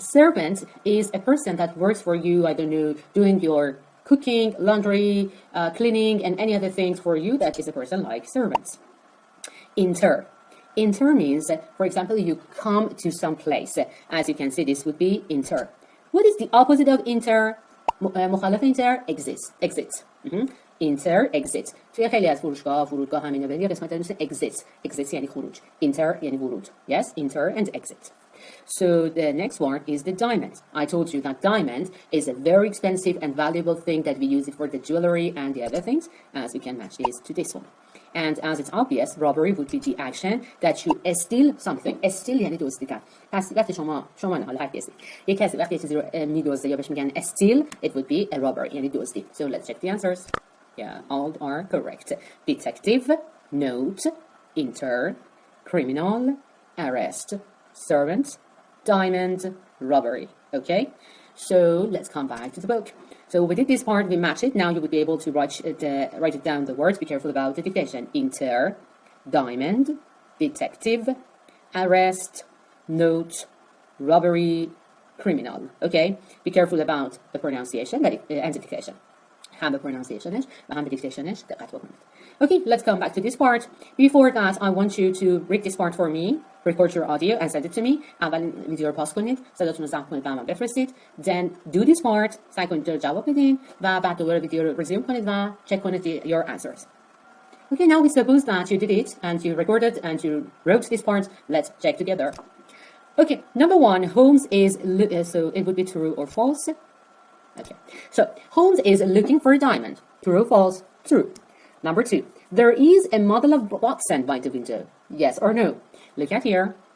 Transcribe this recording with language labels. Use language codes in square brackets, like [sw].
[en] Servant is a person that works for you, I don't know, doing your cooking, laundry, cleaning, and any other things for you. That is a person like servants. Inter. Inter means, for example, you come to some place. As you can see, this would be inter. What is the opposite of inter? [fa] مخالف inter, exit. [en] Inter, exit. [fa] توی خیلی از فروشگاه فرودگاه همین یه قسمت مثل exit یعنی خروج. Inter یعنی ورود. [en] Yes, inter and exit. So the next one is the diamond. I told you that diamond is a very expensive and valuable thing that we use it for the jewelry and the other things, as we can match this to this one. And as it's obvious, robbery would be the action that you steal something. [fa] Steal یعنی دزدی کرد. پس وقتی شما نه حالا هر کسی یک کسی وقتی چیزی رو می‌دزده یا بهش میگن steal, [en] it would be a robbery [fa] یعنی دزدی. [en] So let's check the answers. Yeah, all are correct. Detective, note, inter, criminal, arrest, servant, diamond, robbery. Okay, so let's come back to the book. So we did this part, we match it. Now you would be able to write it down the words. Be careful about the dictation. Inter, diamond, detective, arrest, note, robbery, criminal. Okay, be careful about the pronunciation and the dictation. [fa] هم به pronunciationش و هم به dictationش دقت بکنید. [en] Okay, let's come back to this part. Before that, I want you to read this part for me. Record your audio and send it to me. [fa] اول ویدیو رو پاس کنید، صداتون رو ضبط کنید و من بفرستید. [en] Then do this part. [fa] سعی کنید جواب بدین و بعد دوباره ویدیو رو resume کنید و check کنید [en] your answers. Okay, now we suppose that you did it and you recorded and you wrote this part. Let's check together. Okay, number one, Holmes is so it would be true or false. Okay, so Holmes is looking for a diamond. True or false? True. Number two, there is a model of Watson by the window. Yes or no? Look at here.